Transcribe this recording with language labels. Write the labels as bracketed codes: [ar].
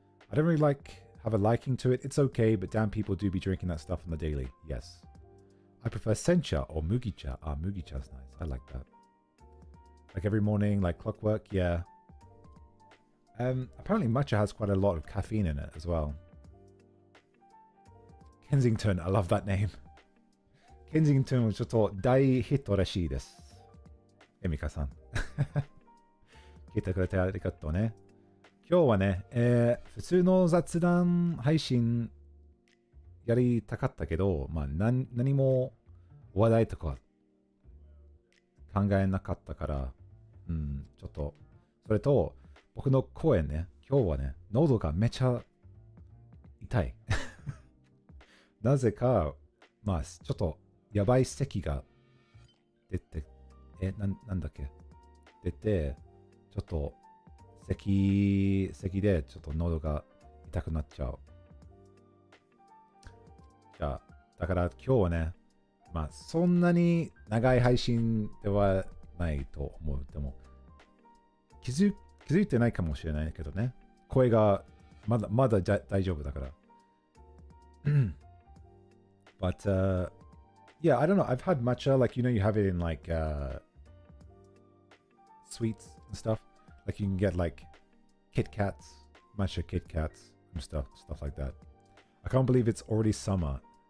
[en] I don't really have a liking to it. It's okay, but damn, people do be drinking that stuff on the daily. Yes. I prefer sencha or mugicha. Mugicha's nice. I like that. Like every morning, like clockwork, yeah. Apparently matcha has quite a lot of caffeine in it as well. Kensington, I love that name. [ja] Kensington はちょっと大ヒットらしいです。エミカさん。聞いてくれてありがとうね。今日はね、普通の雑談配信やりたかったけど、まあ何も話題とか考えなかったから、ちょっと、それと、僕の声ね、今日はね、喉がめちゃ痛い。なぜか、まあ、ちょっと、やばい咳が出て、なんだっけ出て、ちょっと、咳で、ちょっと喉が痛くなっちゃう。じゃあ、だから今日はね、まあ、そんなに長い配信ではないと思う。でも、気づいてないかもしれないけどね。声がまだ大丈夫だから。 [en] But yeah, I don't know. I've had matcha, like, you have it in like sweets and stuff. Like you can get like Kit Kats, matcha Kit Kats and stuff like that. I can't believe it's already summer.